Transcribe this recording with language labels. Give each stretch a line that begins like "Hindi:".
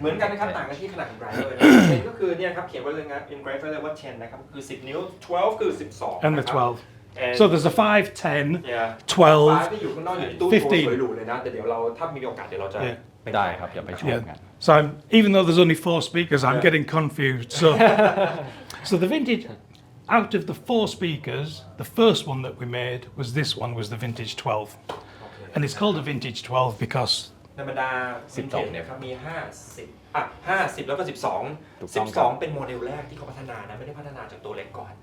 Thai: เหมือนกันนะครับต่างกันที่ขนาดของไบรเลย10ก็คือเนี่ยครับเขียนไว้เลยนะ engrave ไว้เลยว่า 10 นะครับคือ 10 นิ้ว 12 คือ 12
English: And the 12. And So there's a 5, 10, yeah 12.
Thai: 5ที่อยู่ข้างนอกอยู่ในตู้โชว์สวยหรูเลยนะแต่เดี๋ยวเราถ้ามีโอกาสเดี๋ยวเราจะ
English: Yeah.
Thai: ไป ได้ครับอย่าไปชมกัน
English: So even though there's only 4 speakers, I'm Yeah. getting confused. So the vintage, out of the 4 speakers, the first one that we made was this one, was the vintage 12. And it's called a vintage 12 because
Thai: ธรรมดา vintage เนี่ยครับมี 50 แล้วก็ ถูกต้องครับ 12 เป็นโมเดลแรกที่เขาพัฒนานะไม่ได้พัฒนาจากตัวเล็กก่อน